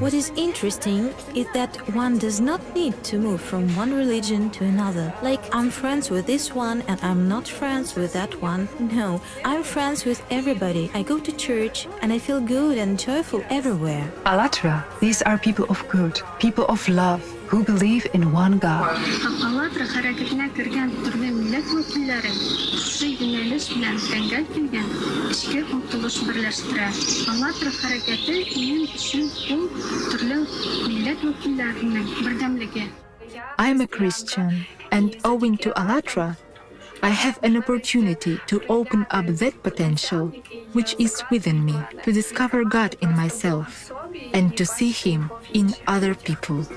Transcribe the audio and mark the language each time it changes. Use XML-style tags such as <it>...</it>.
<en>What is interesting is that one does not need to move from one religion to another. Like, I'm friends with this one and I'm not friends with that one. No, I'm friends with everybody. I go to church and I feel good and joyful everywhere. ALLATRA, these are people of good, people of love, who believe in one God.</en> <tt>ALLATRA хәрәкәтенә кергән төрле милләт вәкилләре шушы юнәлеш белән тәңгәл килгән эчке омтылыш берләштерә. ALLATRA хәрәкәте минем өчен ул төрле милләт вәкилләренең бердәмлеге.</tt> <en>I am a Christian, and owing to ALLATRA, I have an opportunity to open up that potential which is within me, to discover God in myself, and to see Him in other people.</en>